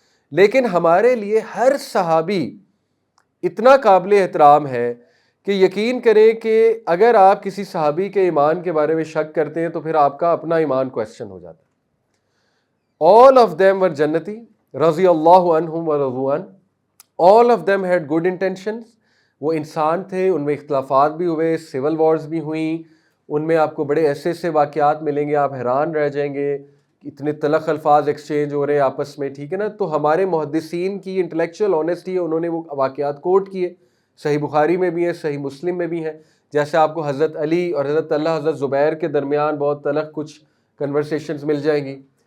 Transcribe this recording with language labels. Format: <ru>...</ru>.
<ur>لیکن ہمارے لیے ہر صحابی اتنا قابل احترام ہے کہ یقین کریں کہ اگر آپ کسی صحابی کے ایمان کے بارے میں شک کرتے ہیں تو پھر آپ کا اپنا ایمان کویسچن ہو جاتا ہے.</ur> <en>All of them were جنتی</en> <ar>رضی اللہ عنہم ورضوا عنہ.</ar> <en>All of them had good intentions.</en> <ur>وہ انسان تھے، ان میں اختلافات بھی ہوئے، سول وارز بھی ہوئیں، ان میں آپ کو بڑے ایسے ایسے واقعات ملیں گے آپ حیران رہ جائیں گے، اتنے تلخ الفاظ ایکسچینج ہو رہے ہیں آپس میں. ٹھیک ہے نا، تو ہمارے محدثین کی انٹلیکچوئل آنیسٹی ہے، انہوں نے وہ واقعات کوٹ کیے. صحیح بخاری میں بھی ہیں، صحیح مسلم میں بھی ہیں. جیسے آپ کو حضرت علی اور حضرت طلحہ حضرت زبیر کے درمیان بہت تلخ کچھ کنورسیشنز مل جائیں گی.</ur>